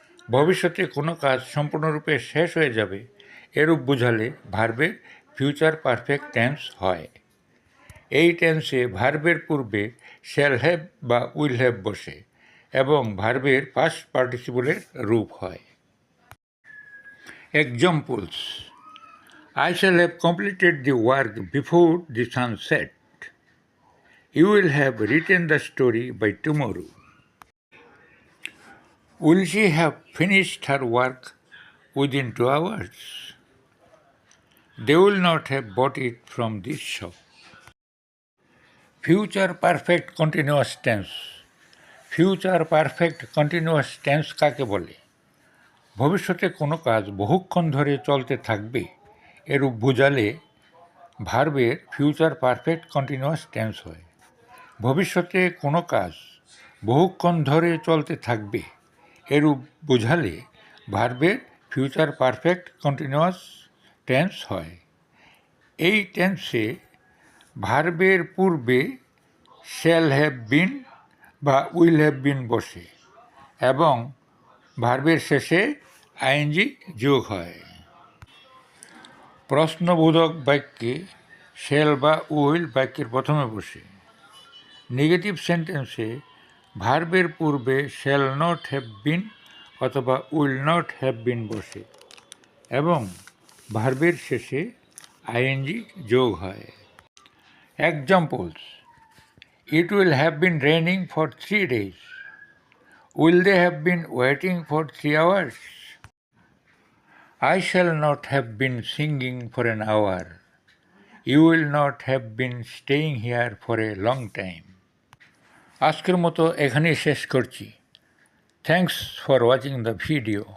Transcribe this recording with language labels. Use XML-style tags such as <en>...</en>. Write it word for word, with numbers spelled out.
<bn>ভবিষ্যতে কোনো কাজ সম্পূর্ণরূপে শেষ হয়ে যাবে এরূপ বোঝালে ভার্বের ফিউচার পারফেক্ট টেন্স হয়। এই টেন্সে ভার্বের পূর্বে শ্যাল হ্যাভ বা উইল হ্যাভ বসে এবং ভার্বের পাস্ট পার্টিসিপলের রূপ হয়।</bn> <en>Examples: I shall have completed the work before the sun set. You will have written the story by tomorrow. Will she have finished her work within two hours? They will not have bought it from this shop. Future perfect continuous tense. Future perfect continuous tense</en> <bn>কাকে বলে? ভবিষ্যতে কোনো কাজ বহুক্ষণ ধরে চলতে থাকবে এরূপ বোঝালে ভার্বের ফিউচার পারফেক্ট কন্টিনিউয়াস টেন্স হয়। ভবিষ্যতে কোনো কাজ বহুক্ষণ ধরে চলতে থাকবে এরূপ বোঝালে ভার্বের ফিউচার পারফেক্ট কন্টিনিউয়াস টেন্স হয়। এই টেন্সে ভার্বের পূর্বে শ্যাল হ্যাভ বিন বা উইল হ্যাভ বিন বসে এবং ভার্বের শেষে আইএনজি যোগ হয়। প্রশ্নবোধক বাক্যে শ্যাল বা উইল বাক্যের প্রথমে বসে। নেগেটিভ সেন্টেন্সে ভার্বের পূর্বে শ্যাল নট হ্যাভ বিন অথবা উইল নট হ্যাভ বিন বসে এবং ভার্বের শেষে আইএনজি যোগ হয়।</bn> <en>Examples: it will have been raining for three days. Will they have been waiting for three hours? I shall not have been singing for an hour. You will not have been staying here for a long time.</en> <bn>আজকের মতো এখানেই শেষ করছি।</bn> <en>Thanks for watching the video.</en>